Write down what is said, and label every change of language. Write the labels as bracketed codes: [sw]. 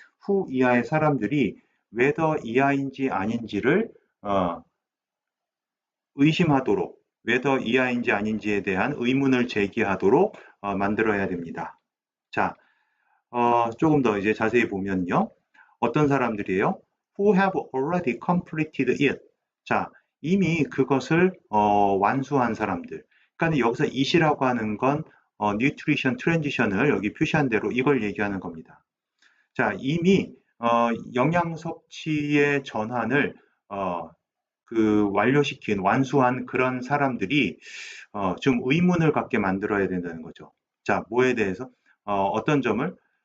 [ko] who 이하의 사람들이 whether 이하인지 아닌지를 의심하도록 whether 이하인지 아닌지에 대한 의문을 제기하도록 만들어야 됩니다. 자, 조금 더 이제 자세히 보면요. 어떤 사람들이에요? [en] Who have already completed it. [ko] 자, 이미 그것을 완수한 사람들. 그러니까 여기서 it이라고 하는 건 nutrition transition을 여기 표시한 대로 이걸 얘기하는 겁니다. 자, 이미 영양 섭취의 전환을 완료시킨 완수한 그런 사람들이 좀 의문을 갖게 만들어야 된다는 거죠. 자, 뭐에 대해서? 어떤 점을?